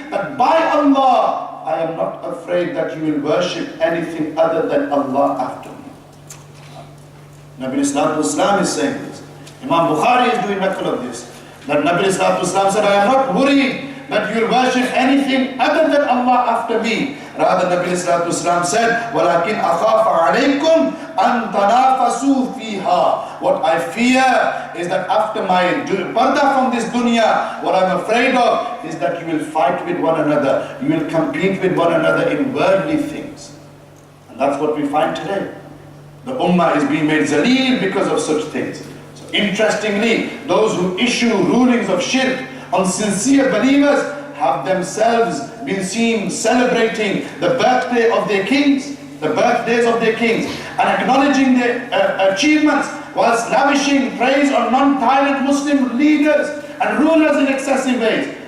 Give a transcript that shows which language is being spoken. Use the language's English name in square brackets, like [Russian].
[English] That by Allah, I am not afraid that you will worship anything other than Allah after me. Nabi Islam is saying this. Imam Bukhari is doing record of this. That Nabi Islam said, I am not worried that you will worship anything other than Allah after me. Rather, Nabi Islam said, [Arabic] وَلَكِنْ أَخَافَ عَلَيْكُمْ أَن تَنَافَسُوا فِيهَا. [English] What I fear is that after my parda from this dunya, what I'm afraid of is that you will fight with one another. You will compete with one another in worldly things. And that's what we find today. The ummah is being made zaleel because of such things. Interestingly, those who issue rulings of shirk on sincere believers have themselves been seen celebrating the birthday of their kings, the birthdays of their kings, and acknowledging their achievements whilst lavishing praise on non-tyrant Muslim leaders and rulers in excessive ways.